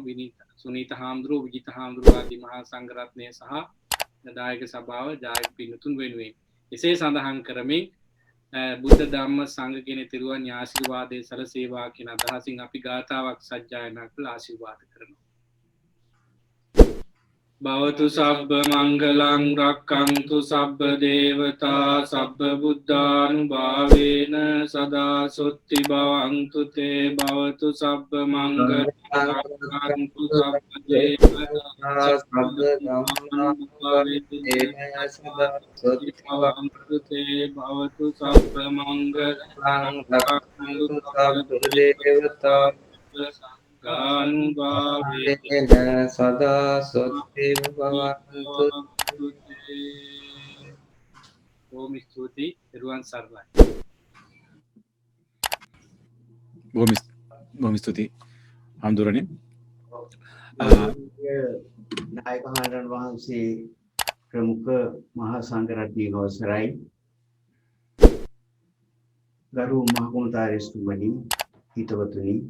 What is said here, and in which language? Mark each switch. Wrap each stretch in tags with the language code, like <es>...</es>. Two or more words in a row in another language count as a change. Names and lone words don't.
<si>සුනීත හාමුදුරුවෝ විජිත හාමුදුරුවෝ ආදී මහා සංඝරත්නය සහ දායක සභාව ජායක පින්තුන් වෙනුවෙන් එසේ සඳහන් කරමින් බුද්ධ ධම්ම සංඝ කියන තිරුවන් ආශිර්වාදයේ සලසේවා කියන අදහසින් අපි ගාථාවක් සජ්ජායනා කළ ආශිර්වාද කරනවා.</si> <pi>භවතු සබ්බ මංගලං රක්ඛන්තු සබ්බ දේවතා සබ්බ බුද්ධානුභාවේන සදා සොත්ති භවන්තු තේ භවතු සබ්බ මංගලං රක්ඛන්තු සබ්බ දේවතා සබ්බ ධම්මානුභාවේන සදා සොත්ති භවන්තු තේ භවතු සබ්බ මංගලං රක්ඛන්තු සබ්බ දේවතා ගානුභාවේන සදා සොත්ති භවන්තු.</pi> <si>බොහොම ස්තුතියි. ඊරුවන් සර්ණයි. බොහොම ස්තුතියි හාමුදුරනේ. නායක හාමුදුරන් වහන්සේ ප්‍රමුඛ මහා සංඝරත්නයේ අවසරයි ගරු මහා කොමසාරිස්තුමනි හිතවතුනි</si>